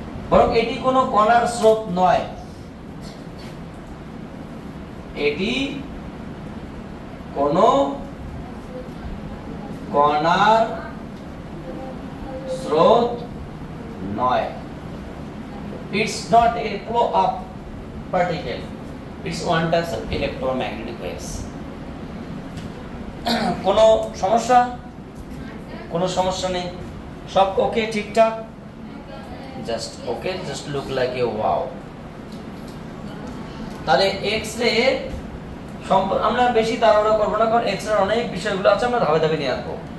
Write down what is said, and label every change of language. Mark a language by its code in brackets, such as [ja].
[bn] বরং এটি কোনো কণার স্রোত নয়, এটি কোনো কণার স্রোত নয়। [en] It's not a flow of particle. It's one type of electromagnetic waves. [bn] কোনো সমস্যা? কোনো সমস্যা নেই, সব ওকে, ঠিকঠাক, just okay, [en] Just look like a wow. [bn] তাহলে এক্স-রে আমরা বেশি তাড়াহুড়ো করবো না, কারণ এক্স-রে অনেক বিষয়গুলো আছে, আমরা ধাপে ধাপে নিয়ে আসবো।